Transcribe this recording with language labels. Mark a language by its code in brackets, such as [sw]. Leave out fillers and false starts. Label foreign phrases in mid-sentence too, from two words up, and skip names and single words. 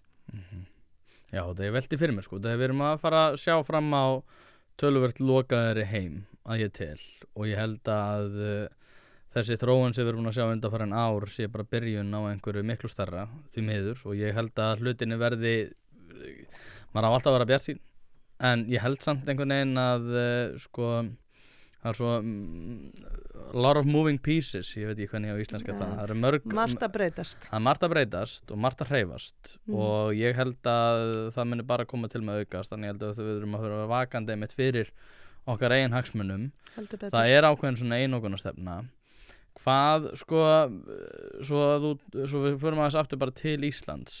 [is] Já, það er velti fyrir mér sko. Það er við erum að fara að sjá fram á töluvert lokaðari heim að ég tel og ég held að þessi þróun sem við erum búin að sjá undanfarin ár sé bara byrjun á einhverju miklu stærra því miður og ég held að hlutinni verði, maður á alltaf að vera bjartsýn en ég held samt einhvern veginn að sko það er svo [en] a lot of moving pieces, [is] ég veit ekki hvernig á íslenska það eru margt að breytast og margt að hreyfast og ég held að það muni bara koma til með aukast, þannig ég held að við erum að vera vakandi einmitt fyrir okkar eigin hagsmunum. Það er ákveðin svona einokunarstefna. Hvað sko svo við förum aðeins aftur bara til Íslands.